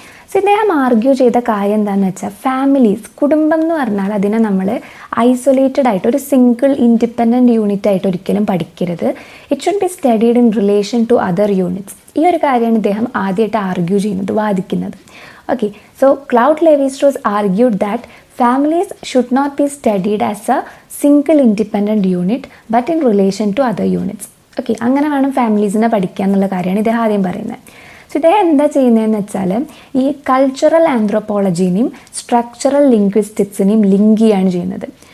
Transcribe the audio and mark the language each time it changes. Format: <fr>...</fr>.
<ml>So ഇദ്ദേഹം argue ചെയ്ത കാര്യം എന്താണെന്ന് വെച്ചാൽ ഫാമിലീസ്, കുടുംബം എന്ന് പറഞ്ഞാൽ അതിനെ നമ്മൾ ഐസൊലേറ്റഡ് ആയിട്ട് ഒരു സിംഗിൾ ഇൻഡിപെൻഡൻറ്റ് യൂണിറ്റ് ആയിട്ട് ഒരിക്കലും പഠിക്കരുത്.</ml> <en>It should be studied in relation to other units.</en> <ml>ഈ ഒരു കാര്യമാണ് ഇദ്ദേഹം ആദ്യമായിട്ട് ആർഗ്യൂ ചെയ്യുന്നത്, വാദിക്കുന്നത്.</ml> <en>Okay, so Claude Levi Strauss argued that families should not be studied as a single independent unit but in relation to other units.</en> <ml>Okay, അങ്ങനെ വേണം ഫാമിലീസിനെ പഠിക്കുക എന്നുള്ള കാര്യമാണ് ഇദ്ദേഹം ആദ്യം പറയുന്നത്. സോ ഇദ്ദേഹം എന്താ ചെയ്യുന്നതെന്ന് വെച്ചാൽ ഈ കൾച്ചറൽ ആന്ത്രോപോളജീനെയും സ്ട്രക്ചറൽ ലിംഗ്വിസ്റ്റിക്സിനെയും ലിങ്ക് ചെയ്യാണ് ചെയ്യുന്നത്.</ml>